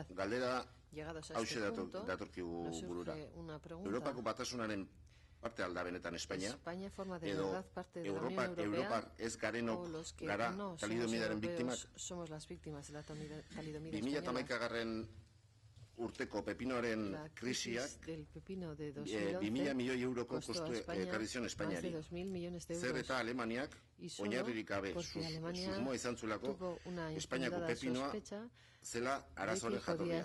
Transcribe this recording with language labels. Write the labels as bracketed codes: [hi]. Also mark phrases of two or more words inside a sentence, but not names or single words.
[es] Llegados a este punto, nos surge una pregunta. España forma de verdad parte de la Unión Europea, o los que no somos europeos somos las víctias de la talidomida española. [eu] Urteko pepinoaren krisiak 2.000 milioi euroko kostu ekarri zion Espainiari. Zer eta Alemaniak oinarririk gabe susmoa izan zuelako Espainiako pepinoa zela arazoren jatorria.